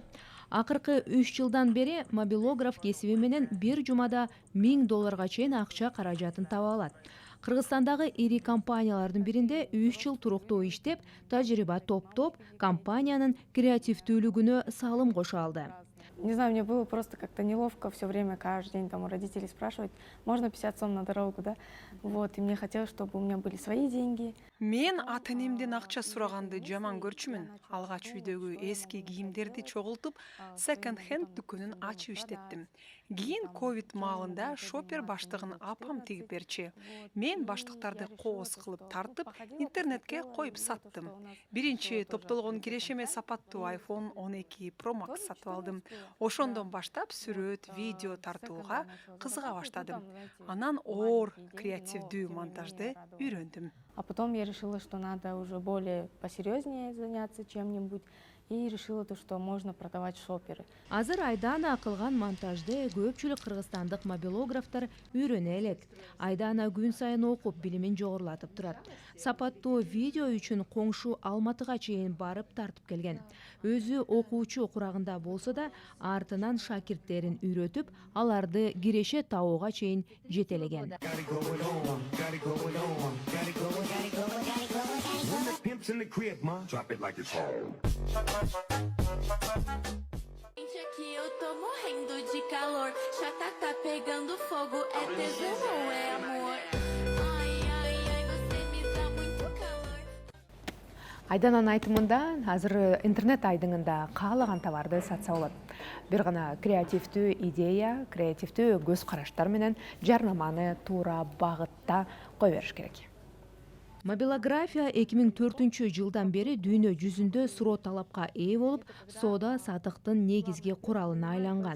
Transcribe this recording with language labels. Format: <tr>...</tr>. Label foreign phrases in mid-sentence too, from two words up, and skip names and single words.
<ky>Акыркы 3 жылдан бери мобилограф кесиби менен бир жумада $1000 чейин акча каражатын таба алат. Кыргызстандагы ири компаниялардын биринде 3 жыл туруктуу иштеп, тажрыйба топтоп, компаниянын креативдүүлүгүнө салым кошо алды.</ky> <ru>Не знаю, мне было просто как-то неловко все время, каждый день там у родителей спрашивать, можно 50 сом на дорогу, да? Вот, и мне хотелось, чтобы у меня были свои деньги.</ru> <ky>Мен ата-энемден акча сураганды жаман көрчүмүн. Алгач үйдөгү эски кийимдерди чогултуп, секонд-хенд дүкөнүн ачып иштеттим. Кийин ковид маалында шопер баштыгын апам тигип берчи. Мен баштыктарды кооз кылып тартып, интернетке коюп саттым. Биринчи топтолгон кирешеме сапаттуу iPhone 12 Pro Max сатып алдым. Ошондон баштап сүрөт, видео тартууга кызыга баштадым. Анан оор креативдүү монтажды үйрөндүм.</ky> <ru>А потом я решила, что надо уже более посерьезнее заняться чем-нибудь. И решила то, что можно продавать шоперы.</ru> <ky>Азыр Айдана кылган монтажды көпчүлүк кыргызстандык мобилографтар үйрөнө элек. Айдана күн сайын окуп, билимин жогорулатып турат. Сапаттуу видео үчүн коңшу Алматыга чейин барып тартып келген. Өзү окуучу курагында болсо да, артынан шакирттерин үйрөтүп, аларды киреше табууга чейин жетелеген.</ky> <en>In the crib, ma. Drop it like it's home.</en> <pt>Gente, aqui eu tô morrendo de calor. Chata tá pegando fogo. É tesão ou é amor? Ai, ai, ai, você me dá muito calor.</pt> <ky>Айдананын айтымында азыр интернет айдыңында каалаган товарды сатса болот. Бир гана креативдүү идея, креативдүү көз караштар менен жарнаманы туура багытта кое бериш керек. Мобилография 2004 жылдан бери дүйнө жүзүндө суроо талапка ээ болуп, соода сатыктын негизги куралына айланган.</ky>